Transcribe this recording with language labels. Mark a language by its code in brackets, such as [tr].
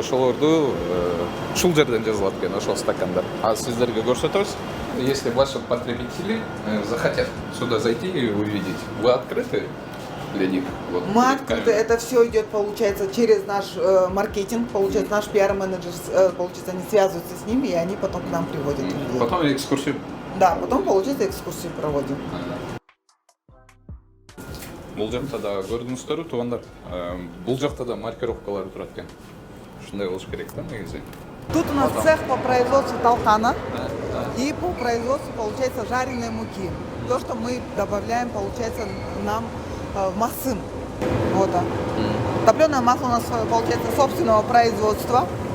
[ky] Ошолорду ушул жерден жазылат экен, ошол стакандар. А сиздерге көрсөтөбүз. [ru] Если ваши потребители захотят сюда зайти и увидеть, вы открыты для них? Вот, Мы открыты, это все идет, получается, через наш маркетинг, получается, наш пиар-менеджер, получается, они связываются с ними, и они потом к нам приводят людей. Потом экскурсию. Да, потом, получается, экскурсию проводим. [ky] Бул жакта да көрдүңүздөрбү туугандар? Бул жакта да маркировкалар турат экен. Ушундай болуш керек да негизи. [ru] Тут у нас цех по производству толкана и по производству, получается, жареной муки. То, что мы добавляем, получается, нам в Максым. Вот. Топленое масло у нас, получается, собственного производства.